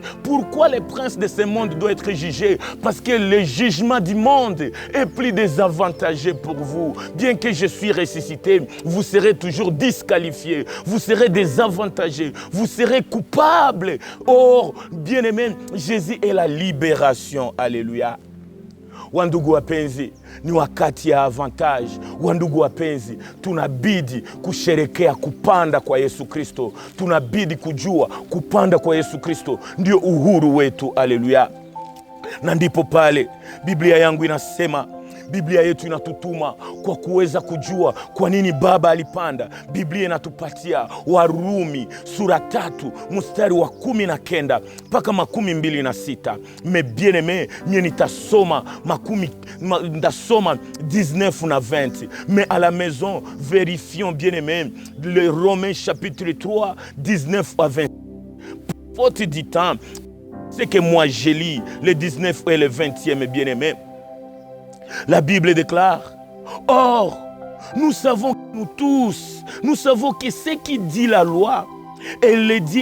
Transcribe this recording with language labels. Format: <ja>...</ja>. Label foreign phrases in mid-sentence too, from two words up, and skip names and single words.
<fr>Pourquoi le prince de ce monde doit être jugé? Parce que le jugement du monde est plus désavantageux pour vous. Bien que je suis ressuscité, vous serez toujours disqualifié. Vous serez désavantagé. Vous serez coupable. Or, bien-aimé, Jésus est la libération. Alléluia.</fr> <sw>Wandugu wapenzi, ni wakati ya avantage. Wandugu wapenzi, tunabidi kusherekea kupanda kwa Yesu Kristo. Tunabidi kujua kupanda kwa Yesu Kristo ndio uhuru wetu. Haleluya. Na ndipo pale Biblia yangu inasema, Biblia yetu inatutuma kwa kuweza kujua kwa nini Baba alipanda. Biblia inatupatia Warumi sura 3 mstari wa 19 mpaka 26.</sw> <fr>Mais bien aimé,</fr> <sw>mie nitasoma 19 na 20.</sw> <fr>Mais à la maison, vérifions bien aimé le Romains chapitre 3, 19 à 20. Faute du temps, c'est que moi je lis le 19 et le 20e, bien aimé. La Bible déclare, or, nous savons que ce qui dit la loi, elle le dit</fr>